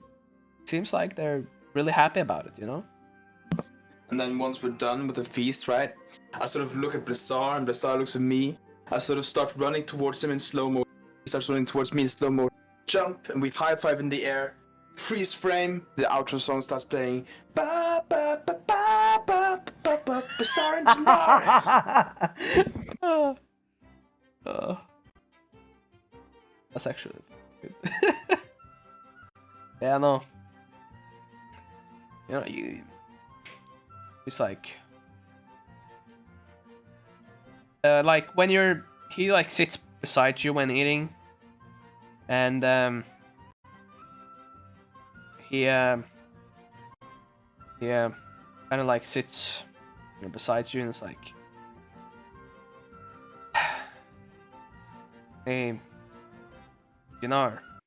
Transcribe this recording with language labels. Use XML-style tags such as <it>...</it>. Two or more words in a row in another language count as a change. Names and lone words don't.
<en>Seems like they're really happy about it, And then once we're done with the feast, right? I sort of look at Blissar, and Blissar looks at me. I sort of start running towards him in slow mo. He starts running towards me in slow mo. Jump, and we high five in the air. Freeze frame. The outro song starts playing. Ba ba ba ba ba ba ba. Blissar and Jannar. That's actually good. Yeah, no. It's like when he like sits beside you when eating, and he kind of like sits beside you, and it's like, hey, Dinar.</en>